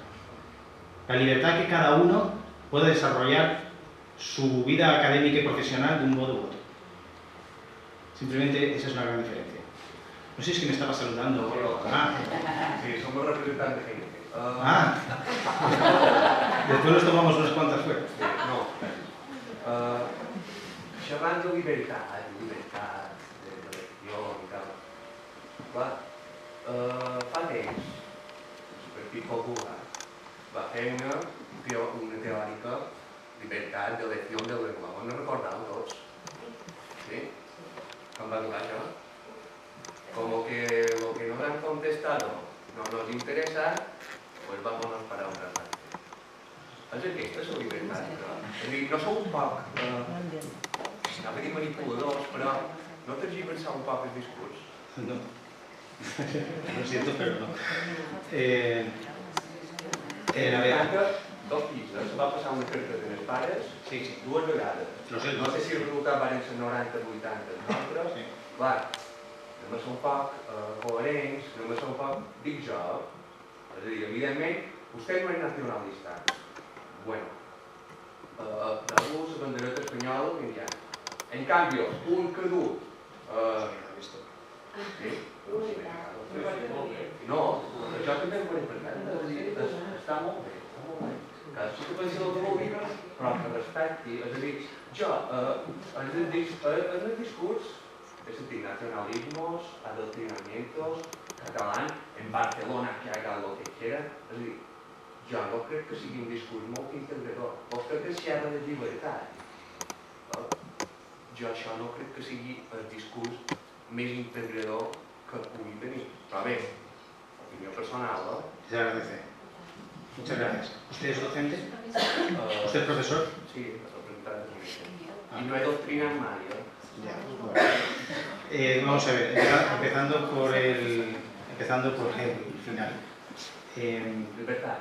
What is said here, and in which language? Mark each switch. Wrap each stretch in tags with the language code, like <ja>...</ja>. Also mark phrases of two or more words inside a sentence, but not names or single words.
<es>La libertad que cada uno pueda desarrollar su vida académica y profesional de un modo u otro. Simplemente esa es una gran diferencia. No sé si es que me estaba saludando. Sí, somos representantes de gente. Después nos tomamos unas cuantas fuera. No.</es> <ca>Xerrant de llibertat d'elecció i tal. Clar, fa temps, el Partit Popular va fer una teòrica llibertat d'elecció de lengua. No recordeu tots? Sí? Com va durar això?</ca> <es>Como que lo que nos han contestado no nos interesa, pues vámonos para otra parte.</es> <ca>És aquesta la llibertat. És a dir, no sou un poc, anava a dir manipuladors, però no tergiversar un poc el discurs.</ca> <es>No. Lo siento, pero no. A ver.</es> <ca>Dos pisos, va passar una carta de les pares dues vegades. No sé si el resultat van ser 90 o 80 nosaltres. Clar, anem a ser un poc coherents, anem a ser un poc, dic jo, és a dir, evidentment, vostè no és nacionalista. Bueno, deu-vos la bandereta espanyola que hi ha. En canvi, un caduc... No, això també és molt important, és a dir, està molt bé. Cadascú que pensi el que vulgui, però que respecti. És a dir, jo, en el discurs, he sentit</ca> <es>nacionalismos, adoctrinamientos, catalán, en Barcelona que haga lo que quiera.</es> <ca>És a dir, jo no crec que sigui un discurs molt integrador. Vostè que xerra de llibertat. Jo això no crec que sigui el discurs més integrador que pugui tenir. Però bé, opinió personal, ¿no?</ca> <es>Se agradece. Muchas gracias. ¿Usted es docente? ¿Usted es profesor? Sí, representante de mi. Y no he doctrinado mal, ¿eh? Ya, bueno. Vamos a ver, empezando por el final. Libertad,</es>